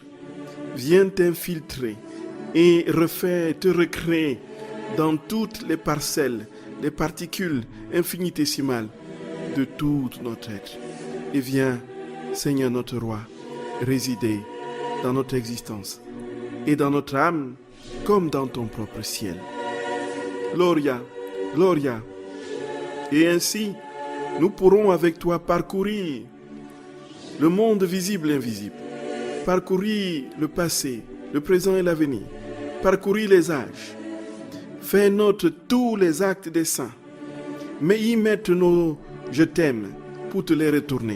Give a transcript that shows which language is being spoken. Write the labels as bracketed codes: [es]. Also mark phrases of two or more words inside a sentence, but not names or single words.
[fr] Viens t'infiltrer et te recréer dans toutes les parcelles, les particules infinitésimales de tout notre être. Et viens, Seigneur notre Roi, résider dans notre existence et dans notre âme comme dans ton propre ciel. [la] Gloria, Gloria. [fr] Et ainsi, nous pourrons avec toi parcourir le monde visible et invisible, parcourir le passé, le présent et l'avenir, parcourir les âges, faire notre tous les actes des saints, mais y mettre nos « je t'aime » pour te les retourner.